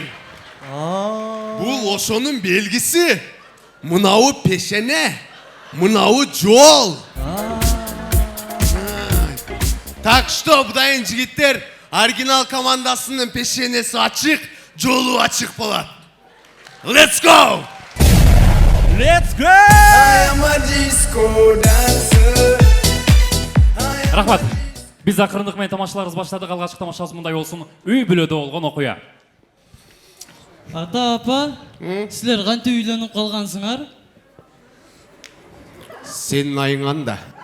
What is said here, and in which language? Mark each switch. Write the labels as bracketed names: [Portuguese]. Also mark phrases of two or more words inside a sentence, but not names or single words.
[Kyrgyz] Бул ошонун белгиси. [Kazakh] Мынау пешене, мынау жол. [Russian] Так что, [Kyrgyz] будайын жигиттер, оригинал командасынын пешенеси ачык, жолу ачык болот. [English] Let's go! Let's go! [Kyrgyz] Рахмат. Биз акырындык менен тамашаларыбыз баштадык. Алгачкы тамашабыз мындай болсун. Үй бүлөдө болгон окуя. Ата апа, силер кантип үйлөнүп калгансыңар? Сенин айыңанда.